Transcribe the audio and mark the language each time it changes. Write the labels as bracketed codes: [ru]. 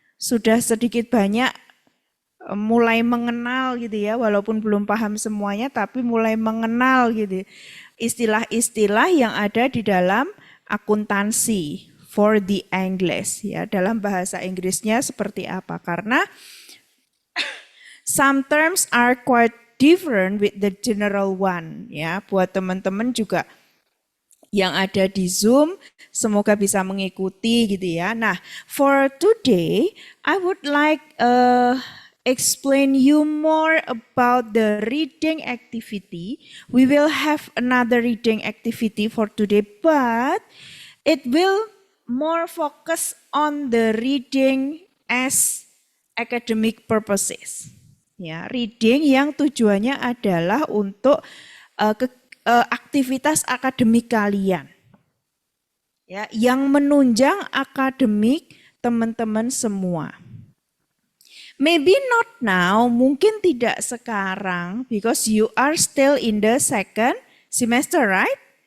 [id] Sudah sedikit banyak mulai mengenal gitu ya, walaupun belum paham semuanya, tapi mulai mengenal gitu istilah-istilah yang ada di dalam akuntansi [en] for the English [id] ya, dalam bahasa Inggrisnya seperti apa? Karena [en] some terms are quite different with the general one ya. [id] Buat teman-teman juga yang ada di Zoom, semoga bisa mengikuti gitu ya. [en] Nah, for today, I would like explain you more about the reading activity. We will have another reading activity for today, but it will more focus on the reading as academic purposes. [id] Ya, reading yang tujuannya adalah untuk aktivitas akademik kalian. Ya, yang menunjang akademik teman-teman semua. [en] Maybe not now, [id] mungkin tidak sekarang, [en] because you are still in the second semester, right?